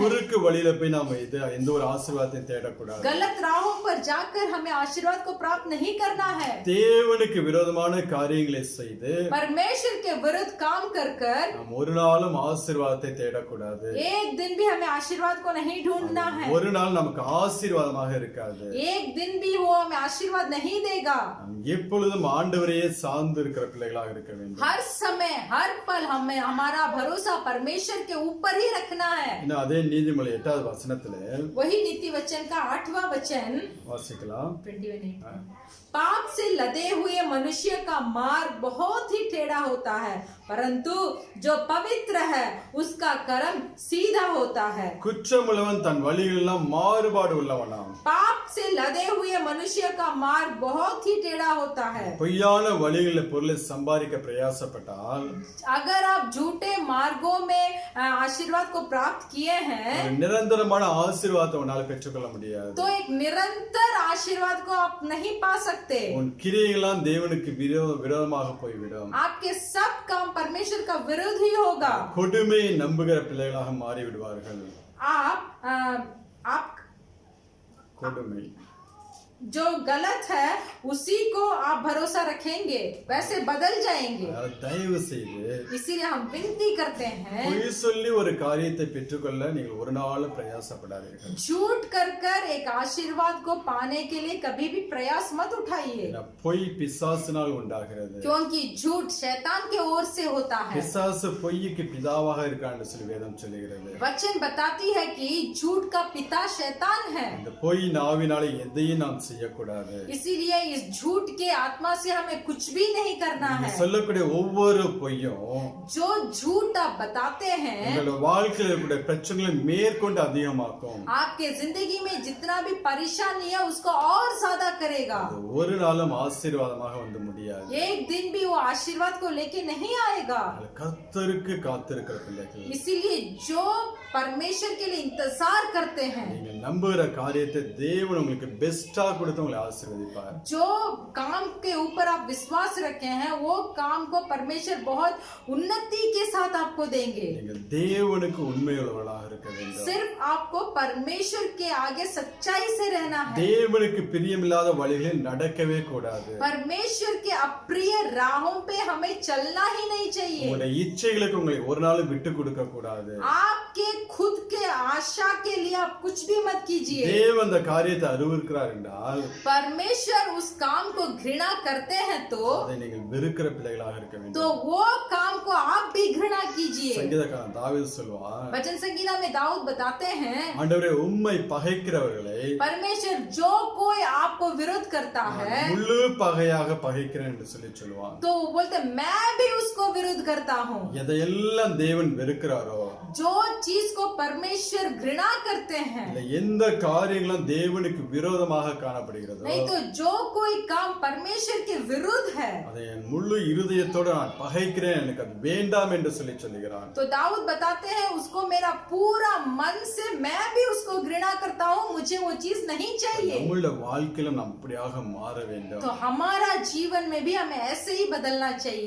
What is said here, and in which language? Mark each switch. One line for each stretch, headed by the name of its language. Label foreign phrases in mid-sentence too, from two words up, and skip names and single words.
Tamil: குறுக்கு வழியில போய் நாம எந்த ஒரு ஆசீர்வாதத்தையும் தேடக்கூடாது.
Hindi: गलत राहों पर जाकर हमें आशीर्वाद को प्राप्त नहीं करना है.
Tamil: தேவனுக்கு விரோதமான காரியங்களை செய்து
Hindi: परमेश्वर के विरुद्ध काम कर कर
Tamil: நாம் ஒரு நாளும் ஆசீர்வாதத்தை தேடக்கூடாது.
Hindi: एक दिन भी हमें आशीर्वाद को नहीं ढूंढना है.
Tamil: ஒரு நாள் நமக்கு ஆசீர்வாதமாக இருக்காது.
Hindi: एक दिन भी वो हमें आशीर्वाद नहीं देगा.
Tamil: நாம் எப்பொழுதும் ஆண்டவரையே சார்ந்து இருக்கிற பிள்ளைகளாக இருக்க வேண்டும்.
Hindi: हर समय हर पल हमें हमारा भरोसा परमेश्वर के ऊपर ही रखना है.
Tamil: இன்னும் அதே நீதிமொழி 8வது வசனத்திலே
Hindi: वही नीति वचन का 8वां वचन
Tamil: வாசிக்கலாம். 21.
Hindi: पाप से लदे हुए मनुष्य का मार्ग बहुत ही टेढ़ा होता है परंतु जो पवित्र है उसका कर्म सीधा होता है.
Tamil: குற்றமுள்ளவன் தன் வழிகளெல்லாம் மாறுபாடு உள்ளவனாம்.
Hindi: पाप से लदे हुए मनुष्य का मार्ग बहुत ही टेढ़ा होता है.
Tamil: பொய்யான வழிகளில் பொருளை சம்பாதிக்க பிரயாசப்பட்டால்
Hindi: अगर आप झूठे मार्गों में आशीर्वाद को प्राप्त किए हैं
Tamil: ஒரு நிரந்தரமான ஆசீர்வாதத்தை உன்னால பெற்றுக்கொள்ள முடியாது.
Hindi: तो एक निरंतर आशीर्वाद को आप नहीं पा सकते.
Tamil: உன் கிரியைகளாம் தேவனுக்கு விரோதமாக போய்விடும்.
Hindi: आपके सब काम परमेश्वर का विरोध ही होगा.
Tamil: கொடுமையை நம்புகிற பிள்ளைகளாக மாறி விடுவார்கள்.
Hindi: आप
Tamil: கொடுமை
Hindi: जो गलत है उसी को आप भरोसा रखेंगे, वैसे बदल जाएंगे।
Tamil: அதனால தயவு செய்து
Hindi: इसीलिए हम विनती करते हैं,
Tamil: பொய் சொல்லி ஒரு காரியத்தை பெற்றுக்கொள்ள நீங்கள் ஒரு நாளும் பிரயாசப்படாதீர்கள்.
Hindi: झूठ कर कर एक आशीर्वाद को पाने के लिए कभी भी प्रयास मत उठाइए,
Tamil: ஏன்னா பொய் பிசாசினால் உண்டாகிறது.
Hindi: क्योंकि झूठ शैतान के ओर से होता है।
Tamil: பிசாசு பொய்க்கு பிதாவாக இருக்கான்னு சொல்லி வேதம் சொல்லுகிறது.
Hindi: वचन बताती है कि झूठ का पिता शैतान है।
Tamil: இந்த பொய் நாவினாலே எதையும் நாம் செய்யக்கூடாது.
Hindi: इसीलिए इस झूठ के आत्मा से हमें कुछ भी नहीं करना है।
Tamil: சொல்லக்கூடிய ஒவ்வொரு பொய்யும்
Hindi: जो झूठ आप बताते हैं
Tamil: உங்களோட வாழ்க்கையில் இருக்கக்கூடிய பிரச்சனைகளை மேற்கொண்டு அதிகமாக்கும்.
Hindi: आपके जिंदगी में जितना भी परेशानी है उसको और ज्यादा करेगा।
Tamil: அது ஒரு நாளும் ஆசீர்வாதமாக வந்து முடியாது.
Hindi: एक दिन भी वो आशीर्वाद को लेके नहीं आएगा।
Tamil: கர்த்தருக்கு காத்திருக்கிற பிள்ளைகள்,
Hindi: इसीलिए जो परमेश्वर के लिए इंतजार करते हैं,
Tamil: நீங்க நம்புகிற காரியத்தை தேவன் உங்களுக்கு பெஸ்டா கொடுத்து உங்களை ஆசீர்வதிப்பார்.
Hindi: जो काम के ऊपर आप विश्वास रखे हैं वो काम को परमेश्वर बहुत उन्नति के साथ आपको देंगे।
Tamil: நீங்கள் தேவனுக்கு உண்மையுள்ளவர்களாக இருக்க வேண்டும்.
Hindi: सिर्फ आपको परमेश्वर के आगे सच्चाई से रहना है।
Tamil: தேவனுக்கு பிரியமில்லாத வழிகளில் நடக்கவே கூடாது.
Hindi: परमेश्वर के अप्रिय राहों पे हमें चलना ही नहीं चाहिए।
Tamil: உங்களுடைய இச்சைகளுக்கு உங்களை ஒரு நாளும் விட்டு கொடுக்க கூடாது.
Hindi: आपके खुद के आशा के लिए आप कुछ भी मत कीजिए।
Tamil: தேவன் அந்த காரியத்தை அருவருக்கிறார் என்றால்
Hindi: परमेश्वर उस काम को घृणा करते हैं तो
Tamil: அதை நீங்கள் வெறுக்கிற பிள்ளைகளாக இருக்க வேண்டும்.
Hindi: वो काम को आप भी घृणा कीजिए।
Tamil: சங்கீதக்காரன் தாவீது சொல்வான்,
Hindi: वचन संगीता में दाऊद बताते हैं,
Tamil: ஆண்டவரே உம்மை பகைக்கிறவர்களை
Hindi: परमेश्वर जो कोई आपको विरोध करता है
Tamil: முழு பகையாக பகைக்கிறேன் என்று சொல்லுவான்.
Hindi: तो वो बोलते मैं भी उसको विरोध करता हूँ।
Tamil: எதையெல்லாம் தேவன் வெறுக்கிறாரோ,
Hindi: जो चीज को परमेश्वर घृणा करते हैं,
Tamil: இல்ல எந்த காரியங்களும் தேவனுக்கு விரோதமாக காணப்படுகிறதோ,
Hindi: नहीं तो जो कोई काम परमेश्वर के विरुद्ध है,
Tamil: அதை என் முழு இருதயத்தோடு நான் பகைக்கிறேன், எனக்கு அது வேண்டாம் என்று சொல்லுகிறான்.
Hindi: तो दाऊद बताते हैं उसको मेरा पूरा मन से मैं भी उसको घृणा करता हूँ, मुझे वो चीज नहीं चाहिए।
Tamil: நம்முடைய வாழ்க்கையிலும் நாம் அப்படியாக மாற வேண்டும்.
Hindi: तो हमारा जीवन में भी हमें ऐसे ही बदलना चाहिए।